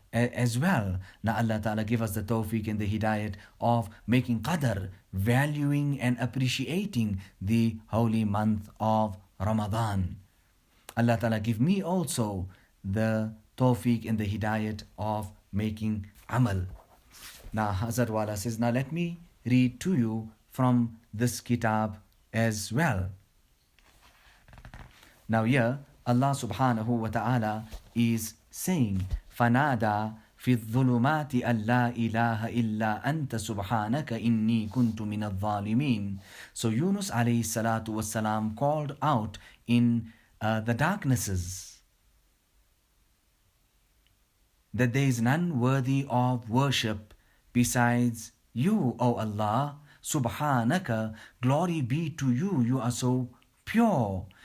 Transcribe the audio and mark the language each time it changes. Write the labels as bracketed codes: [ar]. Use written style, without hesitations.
[en] Now Allah Ta'ala give us the tawfiq and the hidayat of making qadr, valuing and appreciating the holy month of Ramadan. Allah Ta'ala give me also the tawfiq and the hidayat of making amal. Now Hazrat Wala says, now let me read to you from this kitab as well. Now here Allah subhanahu wa ta'ala is saying, [ar] فَنَادَى فِي الظُّلُمَاتِ أَن لَا إِلَهَ إِلَّا أَنْتَ سُبْحَانَكَ إِنِّي كُنْتُ مِنَ الظَّالِمِينَ. [en] So Yunus alayhi salatu wassalam called out in the darknesses that there is none worthy of worship besides you, O Allah. Subhanaka, glory be to you, you are so pure.